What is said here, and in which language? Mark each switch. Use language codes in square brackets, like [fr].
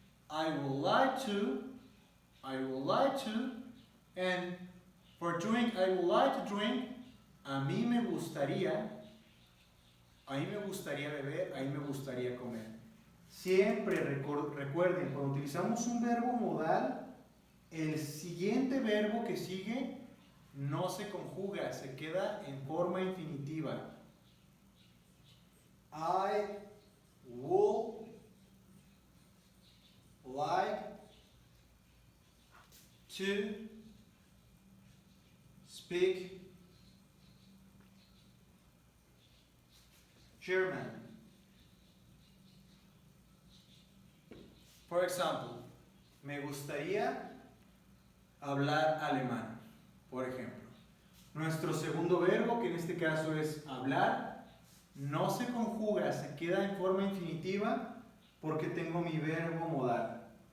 [en] I would like to, and for drink, I would like to drink, [es] a mí me gustaría beber, a mí me gustaría comer. Siempre recuerden, cuando utilizamos un verbo modal, el siguiente verbo que sigue no se conjuga, se queda en forma infinitiva. [en] I would like to speak German. For example, [es] me gustaría hablar alemán, por ejemplo. Nuestro segundo verbo, que en este caso es hablar, no se conjuga, se queda en forma infinitiva porque tengo mi verbo modal.